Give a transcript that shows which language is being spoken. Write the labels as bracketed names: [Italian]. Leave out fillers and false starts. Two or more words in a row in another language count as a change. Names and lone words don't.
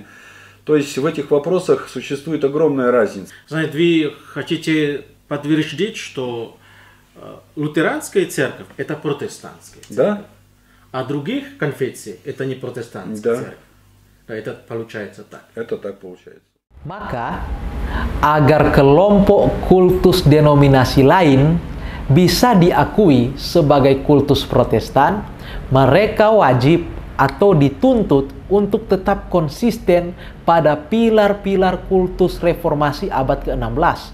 [Russian] То есть в этих вопросах существует огромная разница. Знаете, вы хотите подтвердить, что лютеранская церковь – это протестантская церковь. Да. А других конфессий это не протестантская церковь. Да, это получается так. Это так получается. [Indonesian] Maka, agar kelompok kultus denominasi lain bisa diakui sebagai kultus Protestan, mereka wajib atau dituntut untuk tetap konsisten pada pilar-pilar kultus reformasi abad ke-16.